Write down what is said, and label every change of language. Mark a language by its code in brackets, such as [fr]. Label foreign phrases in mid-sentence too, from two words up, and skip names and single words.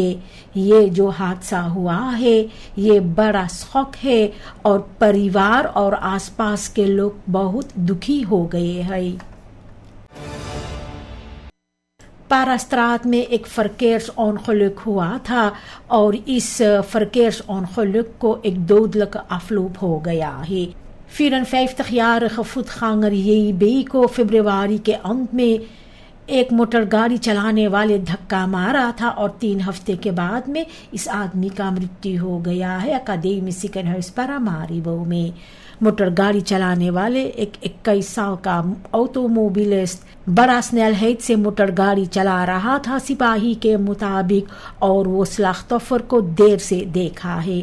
[hns] ये जो हादसा हुआ है ये बड़ा शौक है और परिवार और आसपास के लोग बहुत दुखी हो गए हैं। पारास्त्रात में एक verkeersongeluk हुआ था और इस verkeersongeluk को एक [nl] dodelijk afloop [hns] हो गया है। [nl] 54-jarige voetganger JB [hns] को फरवरी के अंत में एक मोटर गाड़ी चलाने वाले धक्का मारा था और 3 हफ्ते के बाद में इस आदमी का मृत्यु हो गया है अकादमी Paramaribo में। मोटर गाड़ी चलाने वाले एक 21 साल का ऑटोमोबिलिस्ट बड़ा स्नेलहेड से मोटर गाड़ी चला रहा था सिपाही के मुताबिक, और वो स्लाख्तोफर को देर से देखा है।